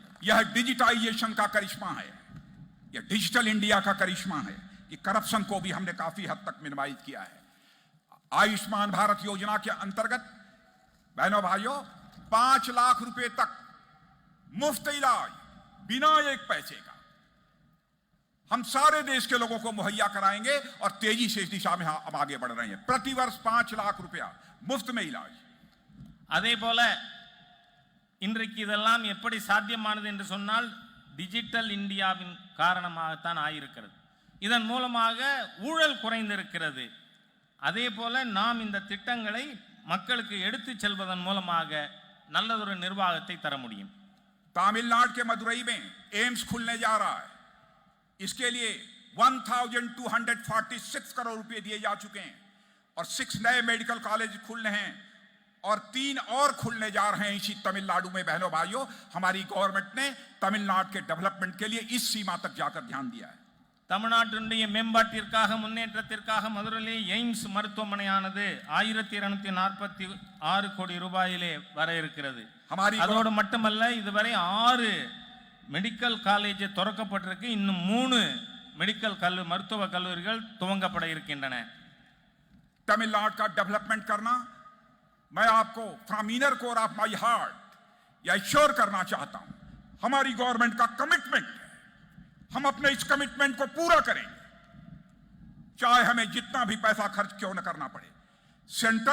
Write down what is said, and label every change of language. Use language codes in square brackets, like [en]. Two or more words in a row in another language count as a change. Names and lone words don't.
[hi] यह डिजिटाइजेशन का करिश्मा है, यह डिजिटल इंडिया का करिश्मा है कि करप्शन को भी हमने काफी हद तक मिनिमाइज किया है। आयुष्मान भारत योजना के अंतर्गत बहनों भाइयों 5 लाख रुपए तक मुफ्त इलाज बिना एक पैसे का हम सारे देश के लोगों को मुहैया कराएंगे और तेजी से इस दिशा में हम आगे बढ़ रहे हैं। प्रतिवर्ष 5 लाख रुपया मुफ्त में इलाज। [ta] அதே போல இன்றைக்கு இதெல்லாம் எப்படி சாத்தியமானது என்று சொன்னால் டிஜிட்டல் இந்தியாவின் காரணமாகத்தான் ஆயிருக்கிறது. இதன் மூலமாக ஊழல் குறைந்திருக்கிறது. அதே போல நாம் இந்த திட்டங்களை மக்களுக்கு எடுத்து செல்வதன் மூலமாக நல்லதொரு நிர்வாகத்தை தர முடியும். [hi] तमिलनाडु के मदुरई में एम्स खुलने जा रहा है। इसके लिए 1246 करोड़ रुपए दिए जा चुके हैं और 6 नए [en] medical college [hi] खुलने हैं और 3 और खुलने जा रहे हैं इसी तमिलनाडु में। बहनों भाइयों, हमारी गवर्नमेंट ने तमिलनाडु के डेवलपमेंट के लिए इस सीमा तक जाकर ध्यान दिया है। [ta] தமிழ்நாட்டினுடைய மேம்பாட்டிற்காக முன்னேற்றத்திற்காக மதுரையிலே எய்ம்ஸ் மருத்துவமனையானது 1246 கோடி ரூபாயிலே வர இருக்கிறது. அதோடு மட்டுமல்ல, இதுவரை 6 [en] medical college [ta] திறக்கப்பட்டிருக்கு. இன்னும் 3 மெடிக்கல் மருத்துவ கல்லூரிகள் துவங்கப்பட இருக்கின்றன. [hi] तमिलनाडु का डेवलपमेंट करना मैं आपको [en] from inner core of my heart [hi] या एश्योर करना चाहता हूं। हमारी गवर्नमेंट का कमिटमेंट, हम अपने इस कमिटमेंट को पूरा करेंगे, चाहे हमें जितना भी पैसा खर्च क्यों न करना पड़े।